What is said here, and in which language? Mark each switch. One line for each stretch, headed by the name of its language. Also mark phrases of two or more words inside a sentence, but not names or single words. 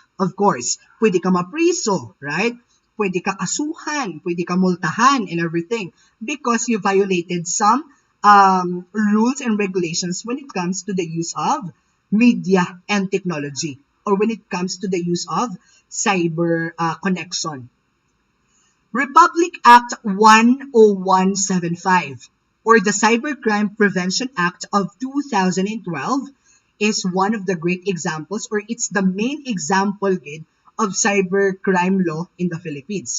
English: Of course,
Filipino: pwede ka mapriso, right? Pwede ka kasuhan, pwede ka multahan
English: and everything because you violated some rules and regulations when it comes to the use of media and technology or when it comes to the use of cyber connection. Republic Act 10175 or the Cybercrime Prevention Act of 2012 is one of the great examples or it's the main example of cybercrime law in the Philippines.